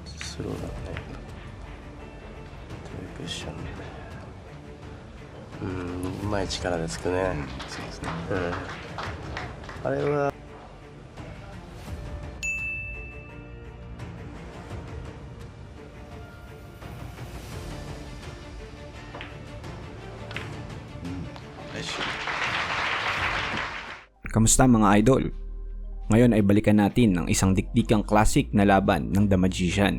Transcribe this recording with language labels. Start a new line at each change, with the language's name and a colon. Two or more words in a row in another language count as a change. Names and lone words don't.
Japanese: スローだね。トリクションね。うまい力でつくね。そうですね。あれは
Filipino: Kamusta mga idol? Ngayon ay balikan natin ang isang dikdikang classic na laban ng The Magician.